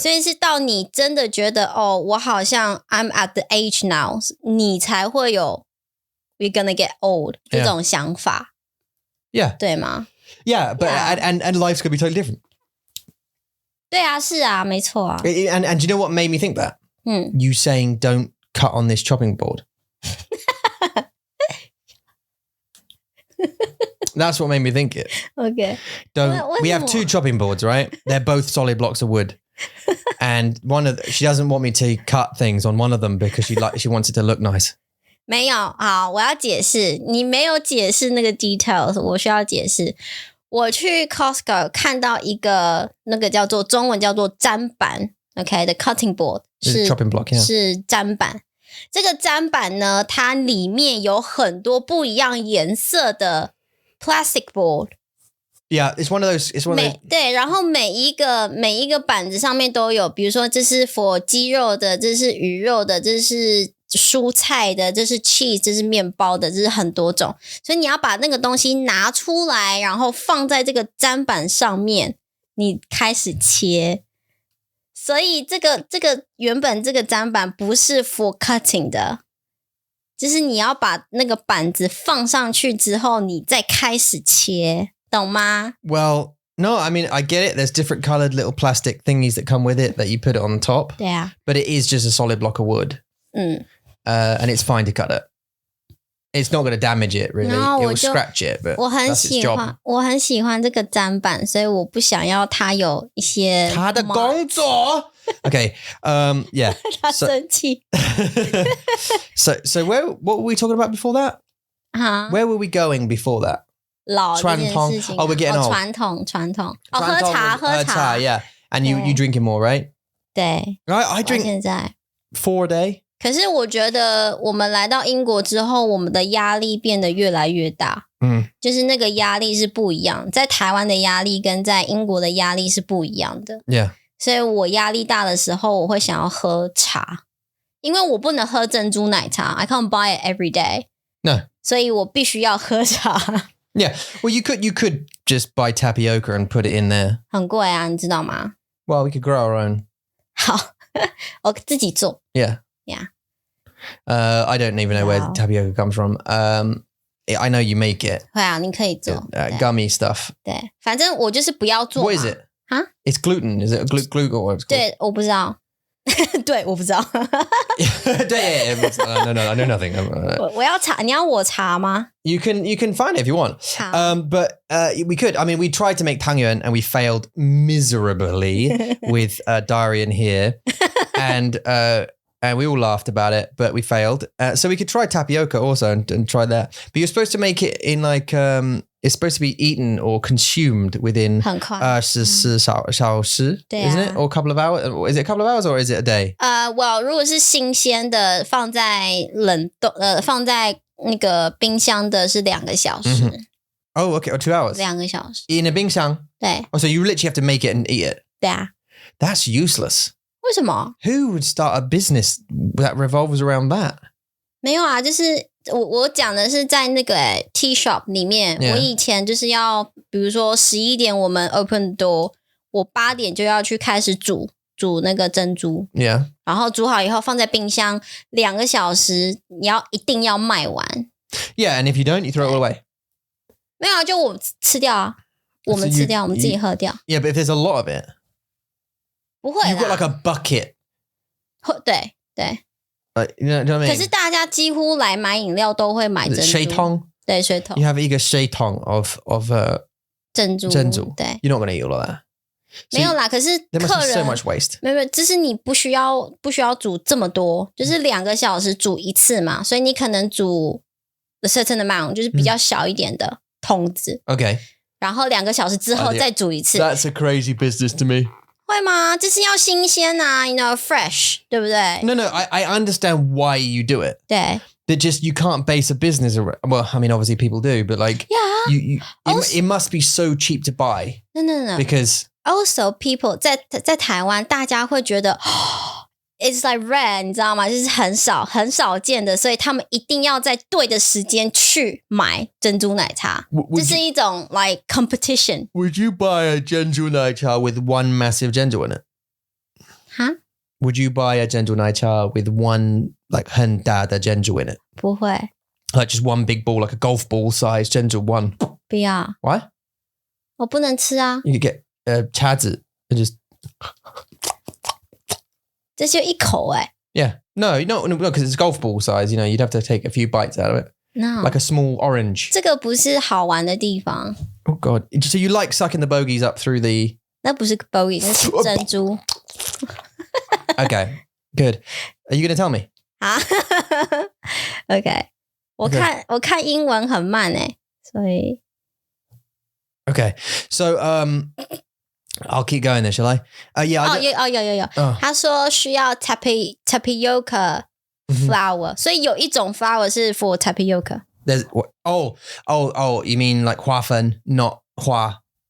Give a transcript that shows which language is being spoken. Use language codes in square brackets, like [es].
[zh] 所以是到你真的觉得我好像 [en] I'm at the age now， [zh] 你才会有 [en] we're gonna get old [zh] 这种想法。 [en] Yeah. [zh] 对吗 [en] Yeah, but and life's gonna be totally different. [zh] 对啊，是啊，没错啊。 [en] And do you know what made me think that? You saying don't cut on this chopping board. That's what made me think it. Okay. We have two chopping boards, right? They're both solid blocks of wood. And she doesn't want me to cut things on one of them because she wants it to look nice. [zh] 没有，好，我要解释，你没有解释那个 details， 我需要解释。我去 Costco 看到一个那个中文叫做砧板 ，OK 的 cutting board 是 [en] chopping block， [zh] 是砧板。这个砧板呢，它里面有很多不一样颜色的 plastic board。 [en] Yeah, it's one of those. [zh] 对，然后每一个板子上面都有，比如说这是 for 鸡肉的，这是鱼肉的，这是蔬菜的，这是 cheese， 这是面包的，这是很多种。所以你要把那个东西拿出来，然后放在这个砧板上面，你开始切。所以这个原本这个砧板不是 [en] for cutting [zh] 的，就是你要把那个板子放上去之后，你再开始切，懂吗？ [en] Well, no, I mean, I get it. There's different colored little plastic thingies that come with it that you put it on the top. [zh] 对啊。 [en] But it is just a solid block of wood. And it's fine to cut it. It's not going to damage it, really. No, it will scratch it, but that's its job. [zh] 我很喜欢这个砧板，所以我不想要它有一些他的工作 [en] Okay, yeah. [zh] 他生气 [en] So what were we talking about before that? Where were we going before that? [zh] 老这件事情 [en] we're getting old. [zh] 传统喝茶 [en] yeah. And you drinking more, right? [zh] 对 [en] I drink [zh] 现在 [en] 4 a day. [zh] 可是我觉得我们来到英国之后，我们的压力变得越来越大。就是那个压力是不一样，在台湾的压力跟在英国的压力是不一样的。 [en] Yeah. [zh] 所以我压力大的时候，我会想要喝茶，因为我不能喝珍珠奶茶 ， [en] I can't buy it every day. No. [zh] 所以我必须要喝茶。 [en] Yeah. Well, you could just buy tapioca and put it in there. [zh] 很贵啊，你知道吗？ [en] Well, we could grow our own. [zh] 好，我自己做。 [en] Yeah. Yeah. I don't even know where tapioca comes from. I know you make it. [zh] 会啊，你可以做。 [en] Gummy stuff. [zh] 对，反正我就是不要做。 [en] What is it? 啊 It's gluten. Is it gluten or what's it called? [zh] 对，我不知道。对，我不知道。对 [en] No, I know nothing. [zh] 我要查，你要我查吗？ [en] You can find it if you want. [zh] 好 [en] But we could. I mean, we tried to make tangyuan and we failed miserably with diarrhea in here, and we all laughed about it, but we failed. So we could try tapioca also and try that. But you're supposed to make it in like it's supposed to be eaten or consumed within [zh] 很快。小时, [en] Yeah. isn't it? Or a couple of hours? Is it a couple of hours or is it a day? [zh] Well, 如果是新鲜的，放在冷冻放在那个冰箱的是2个小时。 [en] Oh, okay, or 2 hours. [zh] 2个小时。 [en] In a [zh] 冰箱? 对 [en] Oh, so you literally have to make it and eat it. [zh] 对啊。 [en] That's useless. [zh] 为什么？ [en] Who would start a business that revolves around that? [zh] 没有啊，就是我讲的是在那个tea shop 里面。 [en] Yeah. [zh] 我以前就是要，比如说11点我们 [en] open door， [zh] 我8点就要去开始煮那个珍珠。 [en] Yeah. [zh] 然后煮好以后放在冰箱2个小时，你一定要卖完。 [en] Yeah, and if you don't, you throw it all away. [zh] 没有啊，就我吃掉啊，我们吃掉，我们自己喝掉。 [en] Yeah, but if there's a lot of it, [zh] 不会 [en] you've got [zh] 啦， [en] like a bucket. [zh] 对对。 [en] You know what I mean? [zh] 可是大家几乎来买饮料都会买珍珠， Shaitong? 对，水桶 [en] You have a shaitong of [zh] 珍珠，珍珠对， [en] You're not going to eat all of that. [zh] 没有啦。可是 [en] There must [zh] 客 [en] be so [zh] 人 [en] much waste. [zh] 没有，就是你不需要煮这么多，就是2个小时煮一次嘛，所以你可能煮 [en] a certain amount， [zh] 就是比较小一点的桶子， [en] Okay. [zh] 然后2个小时之后再煮一次。 [en] That's a crazy business to me. [zh] 会吗？就是要新鲜啊 ， [en] you know fresh， [zh] 对不对？ [en] No, I understand why you do it. [zh] 对 [en] That just you can't base a business around. Well, I mean, obviously people do, but like ，Yeah。 it must be so cheap to buy No. because Also, people [zh] 在台湾，大家会觉得 [en] it's like rare， [zh] 你知道吗？就是很少见的，所以他们一定要在对的时间去买珍珠奶茶。这是一种 [en] like competition。 would you buy a gentle naicha with one massive gentle in it? [zh] 哈？ [en] Would you buy a gentle naicha with one like [zh] 很大的 [en] gentle in it? [zh] 不会， [en] Like just one big ball, like a golf ball size gentle one. [zh] 不要， [en] Why? [zh] 我不能吃啊。 [en] You could get [zh] 叉子 [en] and just [zh] 这就一口 [en] yeah. No, because it's golf ball size. You know, you'd have to take a few bites out of it, No， like a small orange. [zh] 这个不是好玩的地方， [en] Oh God! So you like sucking the bogies up through the? [zh] 那不是 bogey， 那是珍珠 [en] Okay, good. Are you going to tell me? [zh] 啊。 OK， 我看英文很慢所以 [en] Okay, so I'll keep going then, shall I? Yeah. [zh] 有，他说需要 tapioca flour， 所以有一种 flour 是 for tapioca。 [en] There's oh. You mean like [zh] 花粉, [en] not [zh] 花